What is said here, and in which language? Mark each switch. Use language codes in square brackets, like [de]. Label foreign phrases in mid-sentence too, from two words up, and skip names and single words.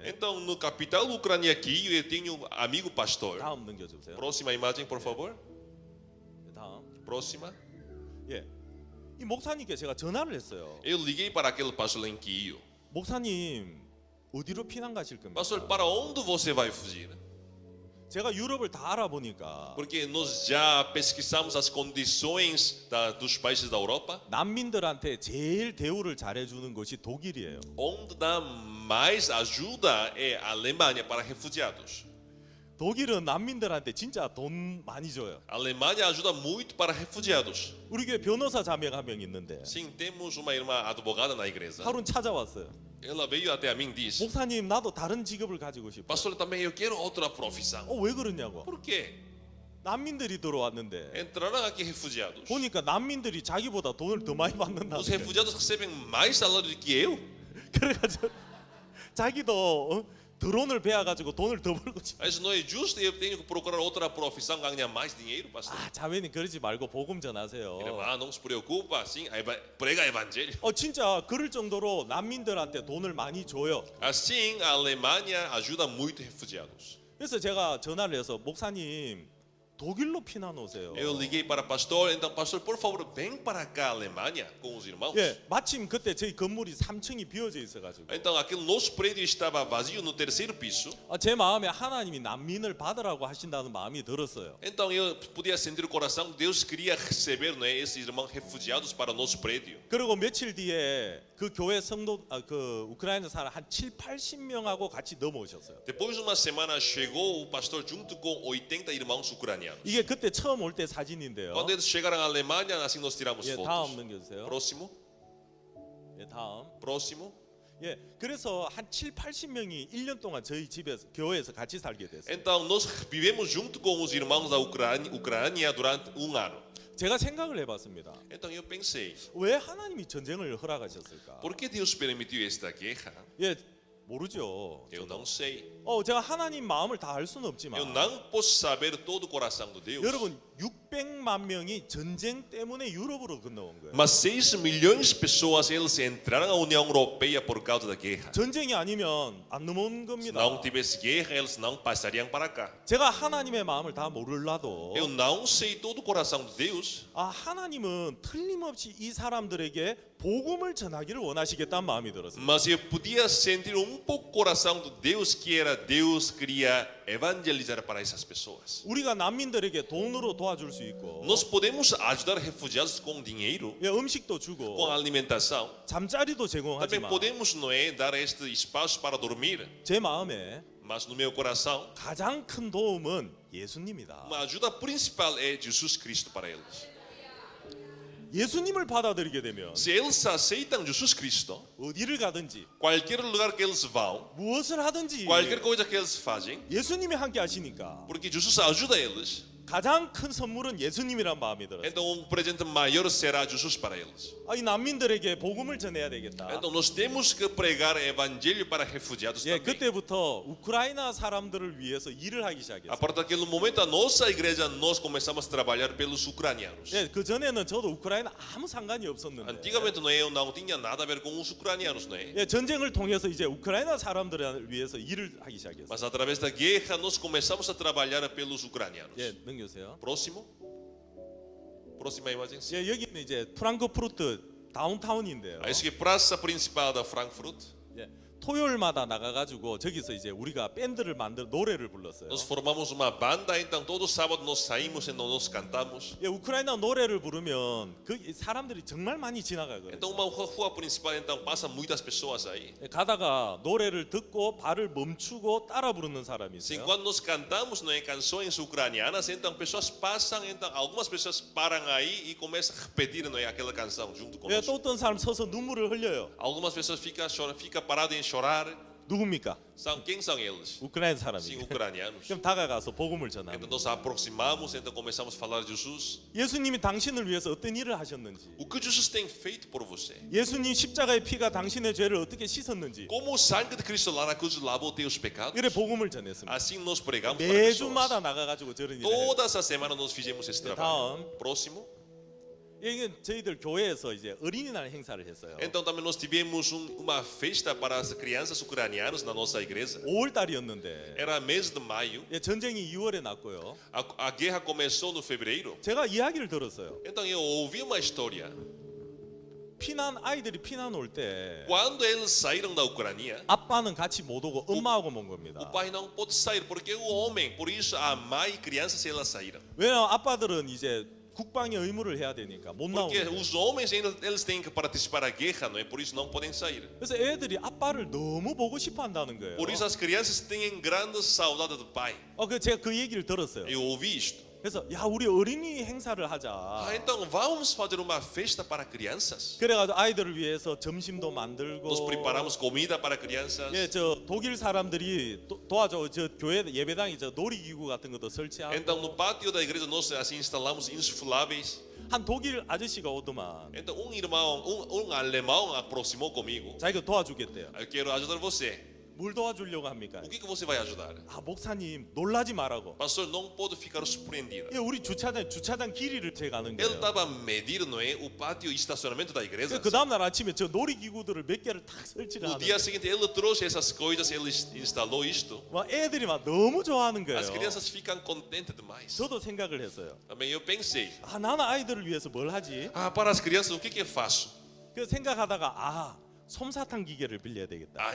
[pt] Então no capital da Ucrânia aqui eu tenho um amigo pastor. [ko] 다음 넘겨주세요. [pt] Próxima imagem, por favor. [ko] 다음. [pt] Próxima. [ko] 이 목사님께 제가 전화를 했어요. [pt] Eu liguei para aquele pastor em Kiev. [ko] 목사님 어디로 피난 가실 겁니까? [pt] Pastor, para onde você vai fugir? [ko] 제가 유럽을 다 알아보니까 [pt] Porque nós já pesquisamos as condições dos países da Europa, [ko] 난민들한테 제일 대우를 잘해주는 것이 독일이에요. [pt] onde dá mais ajuda é a Alemanha para refugiados. [ko] 독일은 난민들한테 진짜 돈 많이 줘요. [pt] A Alemanha ajuda muito para refugiados. [ko] 우리 교회 변호사 자매가 한 명 있는데 [pt] Sim, temos uma irmã advogada na igreja. [ko] 하루는 찾아왔어요. [pt] Ela veio até a mim e disse: [ko] 목사님 나도 다른 직업을 가지고 싶어. [pt] Pastor, também eu quero outra profissão. [ko] 왜 그러냐고. [pt] Por quê? [ko] 난민들이 들어왔는데 [pt] Entraram aqui refugiados. [ko] 보니까 난민들이 자기보다 돈을 더 많이 받는다. [pt] Os refugiados recebem mais salário do que eu. [ko] 그래가지고 자기도 드론을 배워가지고 돈을 더 벌고 싶어. [pt] Mas não é justo, eu tenho que procurar outra profissão, ganhar mais dinheiro, pastor. [ko] 자매님 그러지 말고 복음 전하세요. [pt] Não se preocupa, assim, prega evangelho. [ko] 진짜 그럴 정도로 난민들한테 돈을 많이 줘요. [pt] Assim, a Alemanha ajuda muito refugiados. [ko] 그래서 제가 전화를 해서 목사님 독일로 피난 오세요. [pt] Eu liguei para o pastor, então, pastor, por favor, vem para cá, Alemanha, com os irmãos. [ko] 예, 마침 그때 저희 건물이 3층이 비어져 있어가지고 [pt] Então, aquele nosso prédio estava vazio no terceiro piso. [ko] 제 마음에 하나님이 난민을 받으라고 하신다는 마음이 들었어요. [pt] Então, eu podia sentir o coração, Deus queria receber, não é, esses irmãos refugiados para o nosso prédio. [ko] 그리고 며칠 뒤에 그 교회 성도 그 우크라이나 사람 한 7, 80명하고 같이 넘어오셨어요. [pt] Depois de uma semana, chegou o pastor junto com 80 irmãos ucranianos. [ko] 이게 그때 처음 올 때 사진인데요. [pt] Quando eles chegaram à Alemanha, assim nós tiramos [ko] 예, [pt] fotos. [ko] 다음 넘겨주세요. [pt] Próximo, [ko] 예, 다음. [pt] próximo. [ko] 예, 그래서 한 7, 80명이 1년 동안 저희 집에서 교회에서 같이 살게 됐어요. [pt] Então, nós vivemos junto com os irmãos da Ucrânia durante um ano. [ko] 제가 생각을 해봤습니다. [pt] Então, eu pensei, [ko] 왜 하나님이 전쟁을 허락하셨을까? [pt] por que Deus permitiu esta guerra? [ko] 예, 모르죠. [pt] Eu não sei. [ko] 제가 하나님 마음을 다 알 수는 없지만 [pt] Eu não posso saber todo o coração de Deus. [ko] 여러분 600만 명이 전쟁 때문에 유럽으로 건너온 거예요. [pt] Mas 6 milhões de pessoas eles entraram na União Europeia por causa da guerra. [ko] 전쟁이 아니면 안 넘어온 [pt] Se [ko] 겁니다. [pt] não tivesse guerra, eles não passariam para cá. [ko] 제가 하나님의 마음을 다 몰라도 [pt] Eu não sei todo o coração de Deus. [ko] 하나님은 틀림없이 이 사람들에게 복음을 전하기를 원하시겠다는 마음이 들었어요. [pt] Mas eu podia sentir pouco o coração de Deus, que era Deus queria evangelizar para essas pessoas. [ko] 우리가 난민들에게 돈으로 도와줄 수 있고 [pt] Nós podemos ajudar refugiados com dinheiro, [ko] 예, 음식도 [pt] com [ko] 주고 [pt] alimentação. [ko] 잠자리도 [pt] Também [ko] 제공하지만 [pt] podemos, não é, dar este espaço para dormir. [ko] 제 마음에 [pt] Mas no meu coração, [ko] 가장 큰 도움은 예수님이다. [pt] uma ajuda principal é Jesus Cristo para eles. [ko] 예수님을 받아들이게 되면 [pt] Se eles aceitam Jesus Cristo, [ko] 어디를 가든지 [pt] qualquer lugar que eles vão, [ko] 무엇을 하든지 [pt] qualquer coisa que eles fazem, [ko] 예수님이 함께 하시니까 [pt] porque Jesus ajuda eles, [ko] 가장 큰 선물은 예수님이란 마음이 들었어요. [pt] então presente maior será Jesus para eles. [ko] 이 난민들에게 복음을 전해야 되겠다. [pt] Então nós temos que pregar evangelho para refugiados [ko] 예, [pt] também. [ko] 그때부터 우크라이나 사람들을 위해서 일을 하기 [pt] A [ko] 시작했어요. [pt] partir daquele momento, a nossa igreja, nós começamos a trabalhar pelos ucranianos. [ko] 예, 그 전에는 저도 우크라이나 아무 상관이 없었는데 [pt] Antigamente eu não tinha nada a ver com os ucranianos, não é? [ko] 예, 전쟁을 통해서 이제 우크라이나 사람들을 위해서 일을 하기 시작했어요. [pt] Mas através da guerra, nós começamos a trabalhar pelos ucranianos. [ko] 예, 넘겨주세요. [pt] Próximo. Próxima imagem. [ko] 예, 여기는 이제 프랑크푸르트 다운타운인데요. [pt] Isso que é a praça principal da Frankfurt. [ko] 예, 토요일마다 나가가지고 저기서 이제 우리가 밴드를 만들어 노래를 불렀어요. [pt] Nós formamos uma banda, então todo sábado nós saímos e nós cantamos. [ko] 예, 우크라이나 노래를 부르면 그 사람들이 정말 많이 지나가거든요. [pt] Então uma rua principal, então passa muitas pessoas aí. [ko] 예, 가다가 노래를 듣고 발을 멈추고 따라 부르는 사람이 [pt] Sim, [ko] 있어요. [pt] quando nós cantamos, não é, canções ucranianas, então pessoas passam, então algumas pessoas param aí e começam a repetir, não é, aquela canção junto [ko] 예, [pt] conosco. [ko] 또 어떤 사람 서서 눈물을 흘려요. [pt] Algumas pessoas ficam paradas em chorar. [ko] 누굽니까? [pt] Quem são eles? [ko] 우크라이나 [pt] Sim, [ko] 사람이. [pt] ucranianos. [ko] 그럼 다가가서 복음을 [pt] Então [ko] 전합니다. [pt] nós aproximamos, então começamos a falar de Jesus. [ko] 예수님이 당신을 위해서 어떤 일을 하셨는지, [pt] O que Jesus tem feito por você? [ko] 예수님 십자가의 피가 당신의 죄를 어떻게 씻었는지, [pt] Como o sangue de Cristo lá na cruz lavou teus pecados? [ko] 이래 복음을 전했습니다. [pt] Assim nós pregamos para [ko] 매주마다 [pt] pessoas. [ko] 나가가지고 저런 일을 해요. [pt] Todas as semanas nós fizemos esse trabalho. Próximo. [ko] 이게 저희들 교회에서 이제 어린이날 행사를 했어요. [pt] Então também nós tivemos uma festa para as crianças ucranianas na nossa igreja. [ko] 5월 달이었는데 [pt] Era mês de maio. [ko] 예, 전쟁이 2월에 났고요. [pt] A guerra começou no fevereiro. [ko] 제가 이야기를 들었어요. [pt] Então eu ouvi uma história. [ko] 아이들이 피난 올 때 [pt] Quando eles saíram da Ucrânia, [ko] 아빠는 같이 못 오고 엄마하고 온 [pt] o [ko] 겁니다. [pt] pai não pôde sair porque o homem, por isso a mãe e crianças elas saíram. [ko] 왜냐면 아빠들은 이제 국방의 의무를 해야 되니까 못 [pt] Porque [ko] 나오고. [pt] os homens ainda eles têm que participar da guerra, não é? Por isso não podem sair. [ko] 그래서 애들이 아빠를 너무 보고 싶어 한다는 거예요. [pt] Por isso as crianças têm grande saudade do pai. [ko] 제가 그 얘기를 들었어요. [pt] Eu ouvi isto. [ko] 그래서 야 우리 어린이 행사를 하자. [pt] Então vamos fazer uma festa para crianças. [ko] 그래가지고 아이들을 위해서 점심도 만들고. [pt] Nós preparamos comida para crianças. [ko] 예, 저 독일 사람들이 도와줘. 저 교회 예배당에 저 놀이기구 같은 것도 설치하고. [pt] Então no pátio da igreja nós assim instalamos insufláveis. [ko] 한 독일 아저씨가 오더만. [pt] Então um alemão aproximou comigo. [ko] 자기가 도와주겠대요. [pt] Eu quero ajudar você. [ko] 뭘 도와주려고 합니까? [pt] O que você vai ajudar? [ko] 목사님 놀라지 말라고. [pt] Pastor, não pode ficar surpreendido. [ko] 예, 우리 주차장 길이를 재가는 [pt] Ele [ko] 거예요. [pt] estava a medir, não é, o pátio e estacionamento da igreja. [ko] 그 다음 날 아침에 저 놀이기구들을 몇 개를 탁 설치를 [pt] No [ko] 하는. [pt] dia seguinte ele trouxe essas coisas, ele instalou isto. [ko] 막 애들이 막 너무 좋아하는 거예요. [pt] As crianças ficam contentes demais. [ko] 저도 생각을 했어요. [pt] Também eu pensei, [ko] 나는 아이들을 위해서 뭘 하지? [pt] para as crianças o que eu faço? [ko] 그 생각하다가 솜사탕 기계를 빌려야 되겠다.